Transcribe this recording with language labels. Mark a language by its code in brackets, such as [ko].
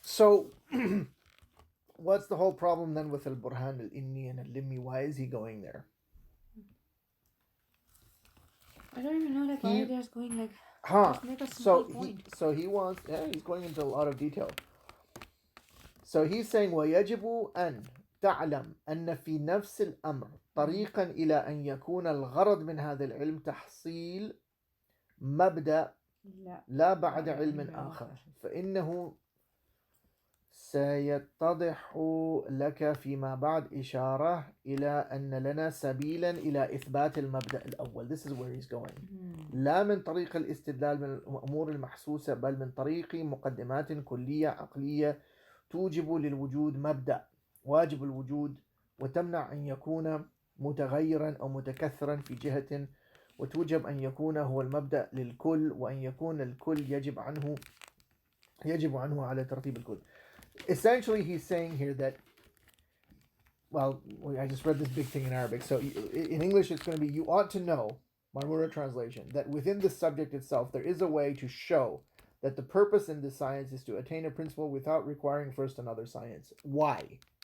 [en] So, what's the whole problem then with al-burhan al-inni and al-limmi? Why is he going there? I don't even know why they're going just make a simple point. He's going into a lot of detail. So he's saying [ar] وَيَجِبُ أَن تَعْلَمْ أَنَّ فِي نَفْسِ الْأَمْرِ طريقا إلى أن يكون الغرض من هذا العلم تحصيل مبدأ لا بعد علم آخر فإنه سيتضح لك فيما بعد إشارة إلى أن لنا سبيلا إلى إثبات المبدأ الأول. [en] This is where he's going. [ar] لا من طريق الاستدلال من الأمور المحسوسة بل من طريق مقدمات كلية عقلية توجب للوجود مبدأ واجب الوجود وتمنع أن يكون متغيرا أو متكثرا في جهة وتوجب أن يكون هو المبدأ للكل وأن يكون الكل يجب عنه على ترتيب الكل. [en] Essentially, he's saying here that, well, I just read this big thing in Arabic. So in English, it's going to be, you ought to know, Marmura translation, that within the subject itself, there is a way to show that the purpose in this science is to attain a principle without requiring first another science. Why?